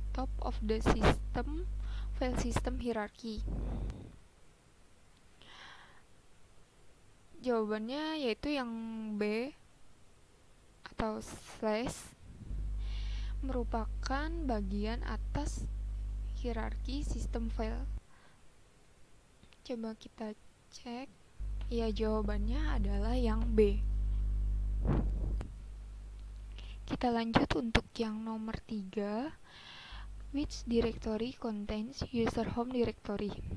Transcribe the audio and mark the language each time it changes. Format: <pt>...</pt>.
<en>top of the system file system hierarchy?</en> <id>Jawabannya yaitu yang B atau slash, merupakan bagian atas hierarki sistem file. Coba kita cek. Ya, jawabannya adalah yang B. Kita lanjut untuk yang nomor 3.</id> <en>Which directory contains user home directory?</en>